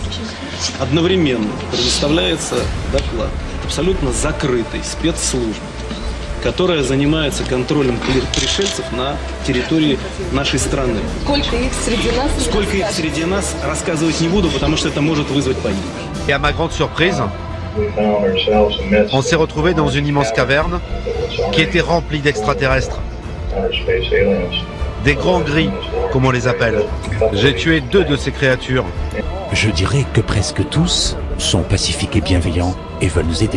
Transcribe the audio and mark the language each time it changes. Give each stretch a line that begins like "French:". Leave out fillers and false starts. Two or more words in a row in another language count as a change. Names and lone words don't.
Russian: Одновременно предоставляется доклад абсолютно закрытой спецслужбы, которая занимается контролем пришельцев на территории нашей страны. Сколько их среди нас? Сколько их среди нас, рассказывать не буду, потому что это может вызвать панику.
French: Et à ma grande surprise, on s'est retrouvé dans une immense caverne qui était remplie d'extraterrestres. Des grands gris, comme on les appelle. J'ai tué 2 de ces créatures. Je dirais que presque tous sont pacifiques et bienveillants et veulent nous aider.